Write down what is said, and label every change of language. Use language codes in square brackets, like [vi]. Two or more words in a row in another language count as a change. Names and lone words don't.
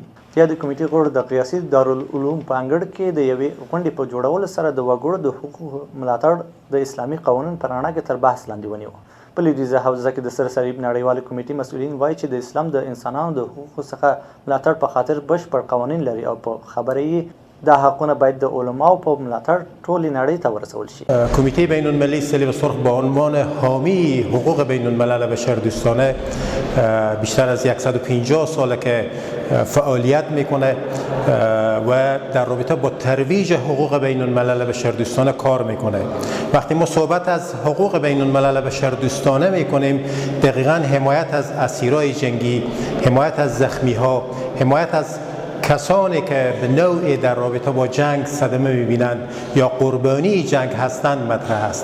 [ps] یادې کمیټې غړو د قیاسي دارالعلوم په انګړ کې د یوې غونډې په جوړولو سره د وګړو د حقوقو ملاتړ د اسلامي قوانینو په رڼا کې تر بحث لاندې ونیو. په لویدیځه حوزه کې د سرسري نړیوالې کمیټې مسؤلین وایي چې د اسلام د انسانانو د حقوقو څخه ملاتړ په خاطر بشپړ قوانین لري او په خبره یې دا حقونه باید د علماو په ملاتړ ټولې نړۍ ته ورسول شي. [fa] کمیته بین المللی صلیب سرخ به عنوان حامی حقوق بین الملل بشردوستانه بیشتر از 150 ساله که فعالیت میکنه و در رابطه با ترویج حقوق بین الملل بشردوستانه کار میکنه. وقتی ما صحبت از حقوق بین الملل بشردوستانه میکنیم دقیقاً حمایت از اسیرای جنگی، حمایت از زخمی ها، حمایت از کسانی که به نوعی در رابطه با جنگ صدمه میبینند یا قربانی جنگ هستند مطرح است.